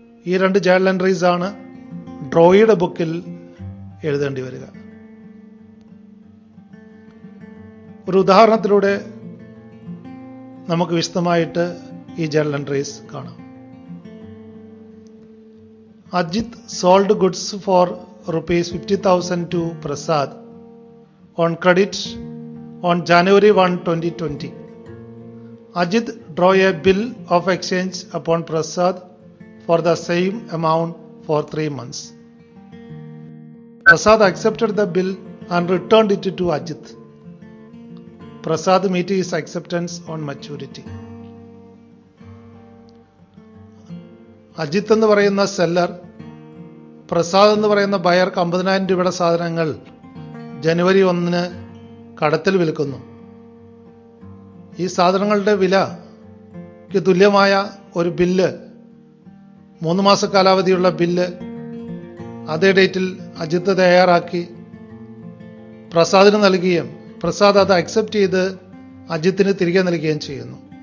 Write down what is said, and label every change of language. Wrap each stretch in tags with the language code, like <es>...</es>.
<ml>ഈ 2 journal entries ആണ് ഡ്രോയിയുടെ ബുക്കിൽ എഴുതേണ്ടി വരിക. ഒരു ഉദാഹരണത്തിലൂടെ നമുക്ക് വിശദമായിട്ട് ഈ ജേണൽ എൻട്രീസ് കാണാം.</ml> <en>Ajit sold goods for ₹50,000 to Prasad on credit on January 1, 2020. Ajit drew a bill of exchange upon Prasad for the same amount for 3 months. Prasad accepted the bill and returned it to Ajit. Prasad met his acceptance on maturity.</en> <ml>Ajith എന്ന് പറയുന്ന seller Prasad എന്ന് പറയുന്ന ബയർക്ക് 50,000 രൂപയുടെ സാധനങ്ങൾ ജനുവരി 1 കടത്തിൽ വിൽക്കുന്നു. ഈ സാധനങ്ങളുടെ വിലയ്ക്ക് തുല്യമായ ഒരു ബില്ല്, 3 മാസ കാലാവധിയുള്ള ബില്ല് അതേ ഡേറ്റിൽ അജിത്ത് തയ്യാറാക്കി പ്രസാദിന് നൽകുകയും പ്രസാദ് അത് അക്സെപ്റ്റ് ചെയ്ത് അജിത്തിന് തിരികെ നൽകുകയും ചെയ്യുന്നു.</ml>